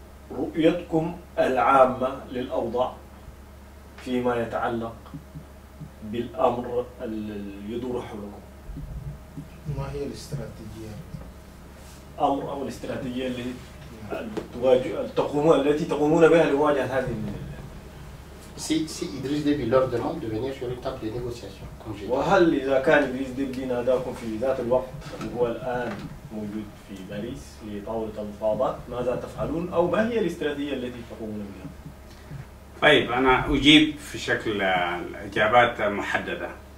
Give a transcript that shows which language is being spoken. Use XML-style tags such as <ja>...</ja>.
<ar>فرؤيتكم العامة للأوضاع فيما يتعلق بالأمر يدور حولكم. ما هي الاستراتيجية؟ أمر أو الاستراتيجية التي تقومون بها لمواجهة هذه.</ar> <fr>Si Idriss Déby leur demande de venir sur une table de négociation, comme j'ai dit.</fr> <ar>وهل إذا كان إدريس ديبي ناداكم في ذات الوقت وهو الآن موجود في باريس لطاولة المفاوضات، ماذا تفعلون أو ما هي الاستراتيجية التي تقومون بها؟ طيب أنا أجيب في شكل إجابات محددة.</ar>